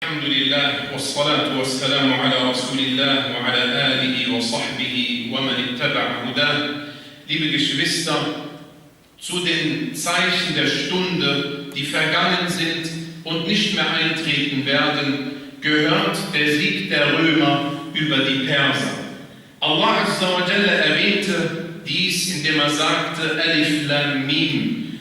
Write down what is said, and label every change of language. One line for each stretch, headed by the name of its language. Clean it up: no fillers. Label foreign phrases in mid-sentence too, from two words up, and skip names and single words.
Arabic: الحمد لله والصلاة والسلام على رسول الله وعلى آله وصحبه ومن اتبع هداه.
German: Liebe Geschwister, zu den Zeichen der Stunde, die vergangen sind und nicht mehr eintreten werden, gehört der Sieg der Römer über die Perser. Allah
Arabic: عز وجل
German: erwähnte dies, indem er sagte,
Arabic: ألف لام ميم.